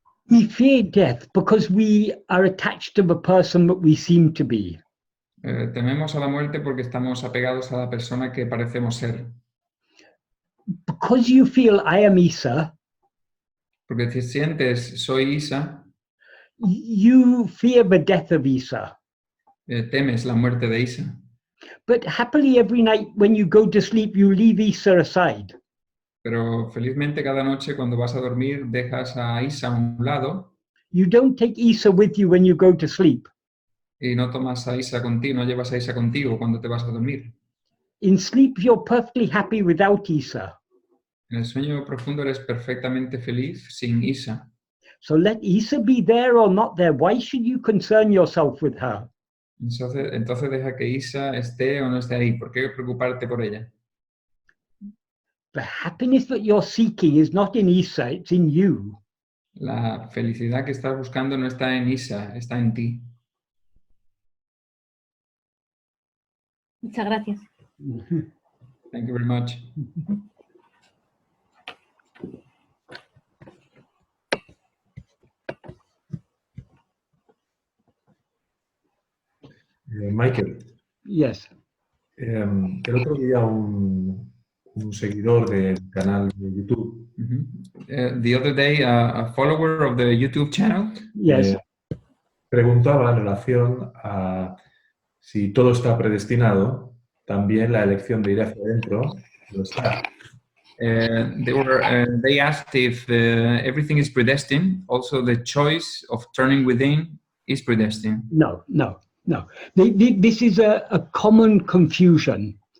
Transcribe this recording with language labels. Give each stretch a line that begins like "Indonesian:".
English: We fear death because we are attached to the person that we seem to be.
Spanish: Tememos a la muerte porque estamos apegados a la persona que parecemos ser.
English: Because you feel I am Isa,
Spanish: porque si sientes soy Isa,
English: You fear the death of Isa.
Spanish: Temes la muerte de Isa.
English: But happily every night when you go to sleep, you leave Isa aside.
Spanish: Pero felizmente cada noche cuando vas a dormir dejas a Isa a un lado
English: You don't take Isa with you when you go to sleep.
Spanish: y no tomas a Isa contigo, no llevas a Isa contigo cuando te vas a dormir.
English: In sleep, you're perfectly happy without Isa.
Spanish: En el sueño profundo eres perfectamente feliz sin Isa.
English: So let Isa be there or not there. Why should you concern yourself with her?
Spanish: Entonces deja que Isa esté o no esté ahí. ¿Por qué preocuparte por ella?
English: The happiness that you're seeking is not in Isa, it's in you.
Spanish: La felicidad que estás buscando no está en Isa, está en ti. Muchas gracias.
English: Thank you very much. Michael, Yes.
Spanish: el otro día un seguidor del canal de YouTube
English: The other day, a follower of the YouTube channel Yes.
Spanish: preguntaba en relación a si todo está predestinado, también la elección de ir hacia adentro lo está.
English: they asked if everything is predestined, also the choice of turning within is predestined. No. This is a common confusion.